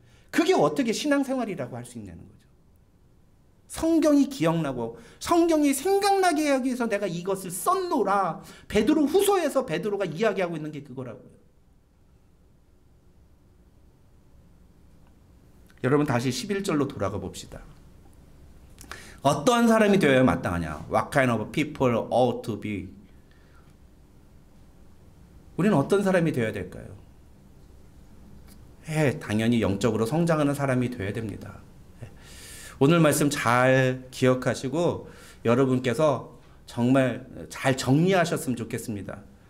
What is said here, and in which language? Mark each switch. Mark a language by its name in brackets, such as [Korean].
[Korean] 그게 어떻게 신앙생활이라고 할 수 있냐는 거죠. 성경이 기억나고 성경이 생각나게 하기 위해서 내가 이것을 썼노라. 베드로 후서에서 베드로가 이야기하고 있는 게 그거라고요. 여러분 다시 11절로 돌아가 봅시다. 어떠한 사람이 되어야 마땅하냐? [English] What kind of people ought to be? [Korean] 우리는 어떤 사람이 되어야 될까요? 당연히 영적으로 성장하는 사람이 되어야 됩니다. 오늘 말씀 잘 기억하시고 여러분께서 정말 잘 정리하셨으면 좋겠습니다.